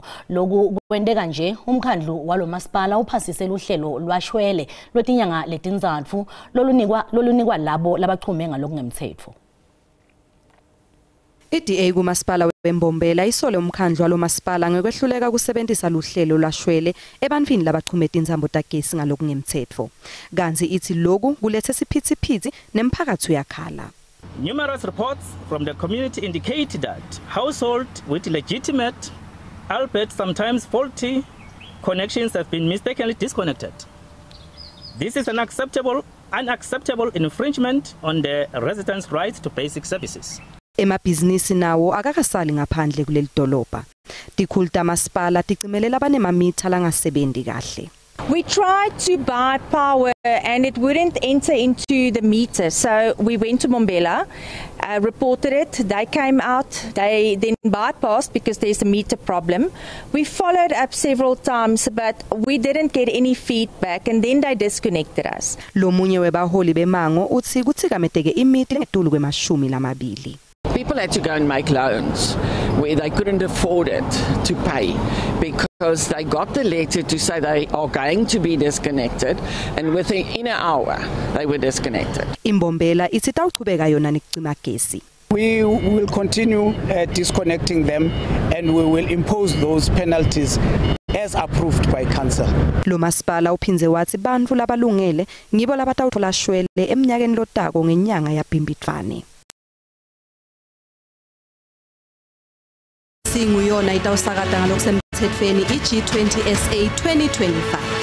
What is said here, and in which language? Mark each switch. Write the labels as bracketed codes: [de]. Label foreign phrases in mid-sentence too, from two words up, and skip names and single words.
[ss] Lokhu kwendeka nje umkhandlu walo masipala uphasise luhlelo lwashwele lwetinyanga letinzatfu lolunikwa labo labachume ngalokungemthetho. IDA kumasipala weMbombela isole umkhandlu walo masipala ngekwehluleka kusebenzisa luhlelo lwashwele ebantwini labachumeta inzambo tagesi ngalokungemthetho. Kanti ithi lokhu kulethe siphithiphithi nemphakathi uyakhala. [en] Numerous reports from the community indicate that households with legitimate, albeit sometimes faulty, connections have been mistakenly disconnected. This is an unacceptable infringement on the residents' right to basic services. [ss] Emabhizinisi nawo akakasali ngaphandle kuleli dolobha. Tikhulu tamasipala ticimelela abanemamitha langasebenzi kahle. [en] We tried to buy power and it wouldn't enter into the meter. So we went to Mbombela, reported it. They came out. They then bypassed because there's a meter problem. We followed up several times, but we didn't get any feedback and then they disconnected us. [ss] Lomunye webaholi bemango uthi kutsikametheke imeter ngetulu kwemashumi lamabili. [en] People had to go and make loans where they couldn't afford it to pay because they got the letter to say they are going to be disconnected and within an hour they were disconnected. [ss] Imbombela ithi tawuchubeka yona nekucima gesi. [en] We will continue disconnecting them and we will impose those penalties as approved by council. [ss] Lo masipala uphinze wathi bantfu labalungele ngibo labatawuthola shwele eminyakeni lotako ngenyanga yaBhimbidvwane. Singuyona itawusakata ngalokusemthethweni iG20 SA 2025.